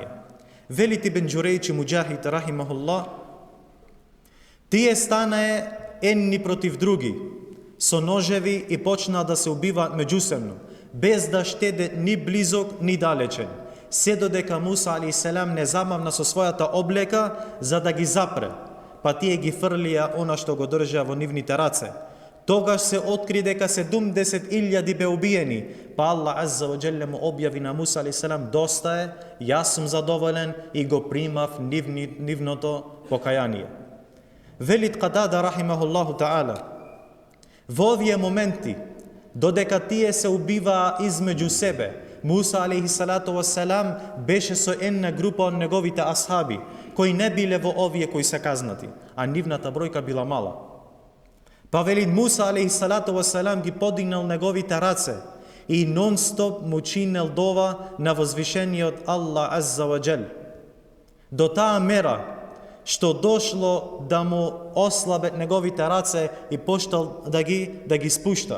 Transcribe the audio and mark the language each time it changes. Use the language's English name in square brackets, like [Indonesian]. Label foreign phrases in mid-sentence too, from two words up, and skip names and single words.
[Macedonian] Велит Ибн Џурейџ и Муџахид рахимахуллах, тие станае едни против други, со ножеви и почнаа да се убиваат меѓусебно, без да штеде ни близок, ни далечен, се додека Муса алейхиссалам не замавна со својата облека за да ги запре, па тие ги фрлија она што го држаа во нивните раце. Тогаш се откри дека 70.000 бе убиени, па Аллах [Arabic] عز وجل [Macedonian] му објави на Муса алейхиссалам: доста е, јас сум задоволен и го примав нивното покаяние. Велит Катада [Arabic] رحمه الله تعالى, [Macedonian] во овие моменти, додека тие се убиваа измеѓу себе, Муса [Arabic] عليه الصلاة والسلام [Macedonian] беше со една група од неговите асхаби, кои не биле во овие кои се казнати, а нивната бројка била мала. Па велит Муса [Arabic] عليه الصلاة والسلام [Macedonian] ги подигнал неговите раце и нон-стоп му чинел дова на возвишениот Аллах [Arabic] عز وجل. [Macedonian] До таа мера што дошло да му ослабет неговите раце и почнал да ги спушта.